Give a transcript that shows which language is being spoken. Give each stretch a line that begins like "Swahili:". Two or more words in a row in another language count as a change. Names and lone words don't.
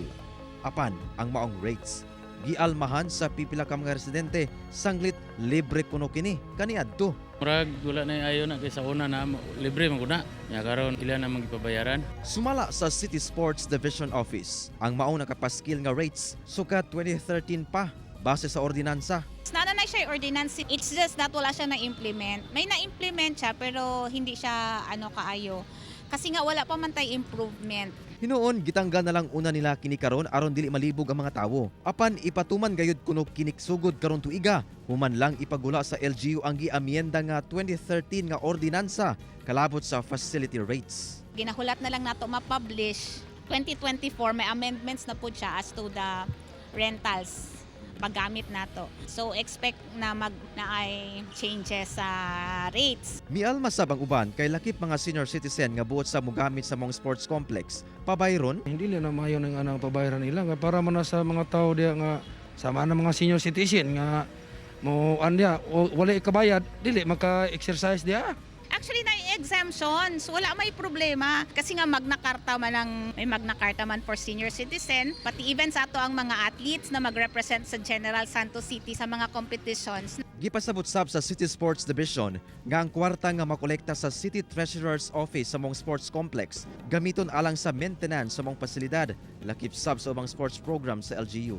Cebuano: Apan ang maong rates gialmahan sa pipila ka mga residente, sanglit libre kuno kini kaniadto. Murag wala na ayo na kay sa una na libre man kuna. Nya karon ila na magipabayaran. Sumala sa City Sports Division Office, ang maong nakapaskil nga rates sukat 2013 pa base sa ordinansa. Nana na siya ordinance.
English: It's just that
Cebuano: wala siya na-implement. May na-implement siya pero
Filipino: hindi siya kaayo.
Cebuano: Kasi nga wala pa man tay improvement. Hinoon gitanggal na lang una nila kini karon aron dili malibog ang mga tawo. Apan ipatuman gayud kuno kiniksugod karon tuiga. Human lang ipagula sa LGU ang giamyenda nga 2013 nga ordinansa kalabot sa facility rates. Ginahulat na lang nato ma-publish 2024 may amendments na po siya
English: as to the rentals
Cebuano: paggamit nato. So expect na ay changes sa rates. Mialma sab ang uban kay lakip mga senior citizen nga buot sa mogamit sa mong sports complex. Pabayron,
Filipino: hindi na maayo ng pabayaran nila
Cebuano: nga para man sa mga tao diya nga sama na mga senior citizen nga mo andya wala ikabayad dili maka-exercise diya. Actually, na-exemptions. Wala may problema. Kasi nga may Magna Carta man
English: for senior citizen.
Cebuano: Pati even sa ato ang mga athletes na mag-represent sa General Santos City sa mga competitions. Gipasabot sab sa City Sports Division nga ang kwarta nga makolekta sa City Treasurer's Office sa mong sports complex gamiton alang sa maintenance sa mong pasilidad, lakip sab sa ubang sports program sa LGU.